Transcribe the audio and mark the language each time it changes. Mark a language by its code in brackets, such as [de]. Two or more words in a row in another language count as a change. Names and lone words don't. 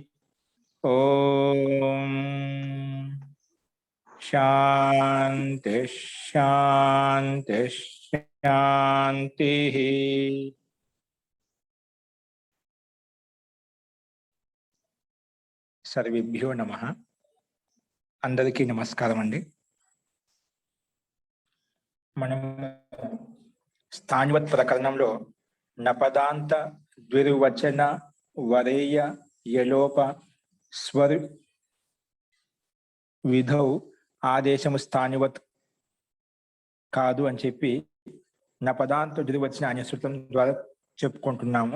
[sa] ओम शांति शांति शांति। सर्वेभ्यो नमः। [te] అందరికీ నమస్కారం అండీ। మనము స్థానివత్ ప్రకరణంలో నపదాంత ద్విర్వచన వరేయ యలోప స్వర విధౌ ఆదేశము స్థానివత్ కాదు అని చెప్పి నపదాంత ద్విర్వచన అనే సూత్రం ద్వారా చెప్పుకుంటున్నాము.